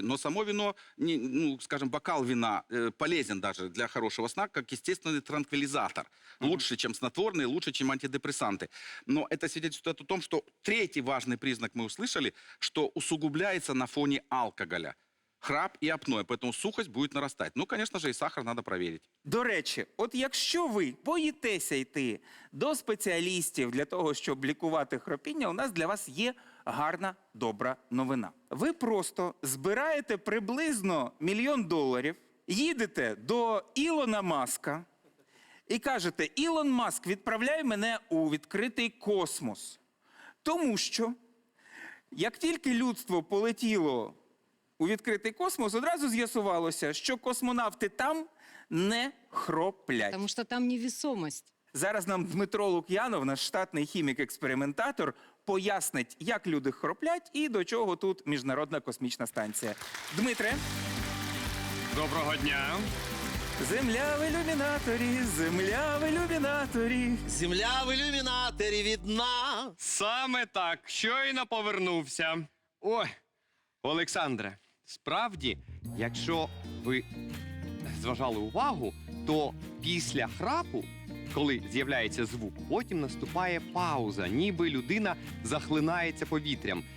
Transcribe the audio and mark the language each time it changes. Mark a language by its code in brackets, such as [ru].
[ru] Но само вино, ну, скажем, бокал вина полезен даже для хорошего сна, как естественный транквилизатор. Лучше, чем снотворные, лучше, чем антидепрессанты. Но это свидетельствует о том, что третий важный признак мы услышали, что усугубляется на фоне алкоголя. Храп и апноэ, поэтому сухость будет нарастать. Ну, конечно же, и сахар надо проверить. [uk] До речі, от якщо ви боїтеся йти до спеціалістів для того, щоб лікувати хропіння, у нас для вас є гарна, добра новина. Ви просто збираєте приблизно $1 мільйон, їдете до Ілона Маска і кажете: Ілон Маск, відправляй мене у відкритий космос. Тому що, як тільки людство полетіло у відкритий космос, одразу з'ясувалося, що космонавти там не хроплять. [ru] Потому что там невесомость. [uk] Зараз нам Дмитро Лук'янов, наш штатний хімік-експериментатор, пояснить, як люди хроплять і до чого тут Міжнародна космічна станція. Дмитре, Доброго дня. земля в ілюмінаторі, земля в ілюмінаторі. [ru] Земля в иллюминаторе видна. [uk] Саме так, щойно повернувся. Ой, Олександре, справді, якщо ви зважали увагу, то після храпу, коли з'являється звук, потім наступає пауза, ніби людина захлинається повітрям.